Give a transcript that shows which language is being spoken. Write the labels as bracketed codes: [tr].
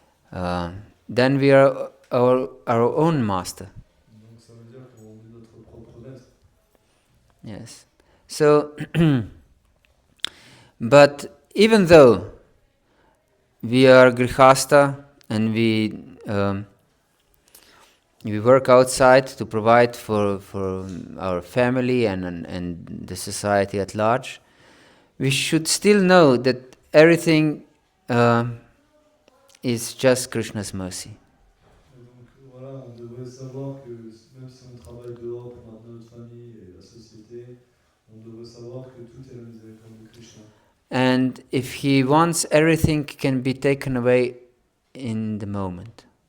[en] Then we are our own master. [fr] Donc ça veut dire qu'on est notre propre maître. Yes. [en] So, but even though we are grihasta and we work outside to provide for our family and the society at large, we should still know that everything is just Krishna's mercy. [fr] Et donc voilà, on devrait savoir que même si on travaille dehors pour maintenir notre famille et la société, on devrait savoir que tout est la miséricorde de Krishna. [en] And if he wants, everything can be taken away in the moment.